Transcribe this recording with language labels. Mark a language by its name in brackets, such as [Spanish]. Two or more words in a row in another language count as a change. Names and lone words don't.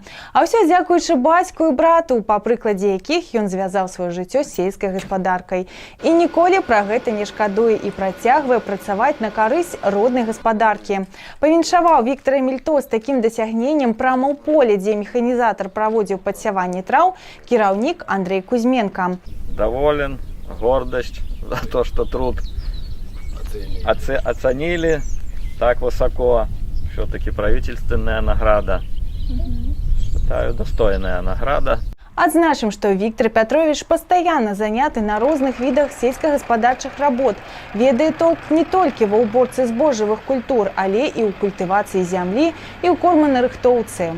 [Belarusian] А ўсё дзякуючы бацьку і брату, па прыкладзе якіх ён звязаў сваё жыццё з сельскай гаспадаркай. І ніколі пра гэта не шкадуе і працягвае працаваць на карысць роднай гаспадаркі. Павіншаваў Віктора Мільто з такім дасягненнем прямо ў поле, дзе механізатар праводзіў падсяванне траў, кіраўнік Андрей Кузьменко. [Russian] Доволен, гордость за то, что труд оценили так высоко. Все-таки правительственная награда. Считаю, достойная награда. [Belarusian] Адзначым, што Віктор Пятрович пастаянна заняты на розных відах сельскагаспадарчых работ. Ведае толк не толькі ва ўборцы збожжавых культур, але і ў культывацыі зямлі і ў корманарыхтоўцы.